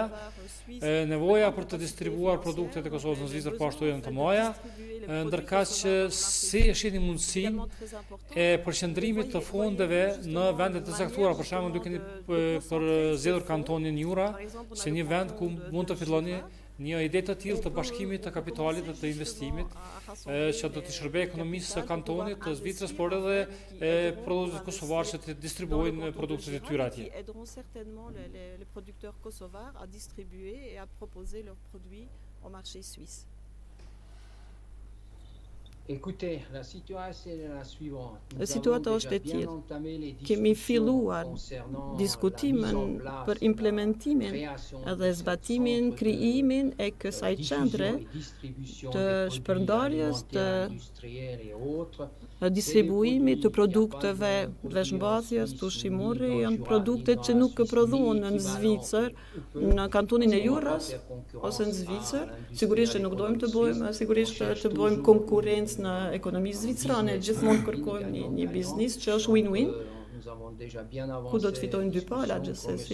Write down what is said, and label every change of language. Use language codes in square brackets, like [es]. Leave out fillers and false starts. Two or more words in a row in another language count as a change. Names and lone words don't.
[sq] Nevoja për të distribuar produktet e Kosovës në Zvicër po ashtu janë të mëdha, ndërkaq që si e shihni mundësinë e përqendrimit të fondeve në vende të caktuara, për shembull duke për zgjedhur kantonin Jura si një vend ku mund të filloni një ide të tillë të bashkimit të kapitalit dhe të investimit që do të shërbejë ekonomisë së kantonit të Zvicrës, por edhe produktët kosovar që të distribuojnë produktet e tyre atje. [fr] Qui aideront certainement les producteurs kosovars à distribuer et à proposer leurs produits au marché suisse. Écoutez, la situation est la suivante. Nous [sq] Situata [fr] avons [sq] është [fr] déjà [sq] e [fr] bien [sq] tillë. [fr] entamé les [sq] Kemi [fr] discussions [sq] filluar [fr] concernant [sq] diskutimin [fr] la mise en place, [sq] për implementimin [fr] la création [sq] edhe [fr] de ce [sq] zbatimin, [fr] centre de [sq] krijimin e kësaj qendre [fr] diffusion et distribution [sq] të [fr] des produits [sq] shpërndarjes të [fr] alimentaires, industriels et autres. [sq] distribuimit të produkteve veshmbathjes, të ushqimore, janë produkte që nuk prodhohen në Zvicër, në kantonin e Juras ose në Zvicër. Sigurisht që nuk dojmë të bëjmë konkurrencë në ekonomisë zvicrane, gjithmonë kërkojmë një biznis që është win-win, ku do të fitojnë dy pala gjithsesi.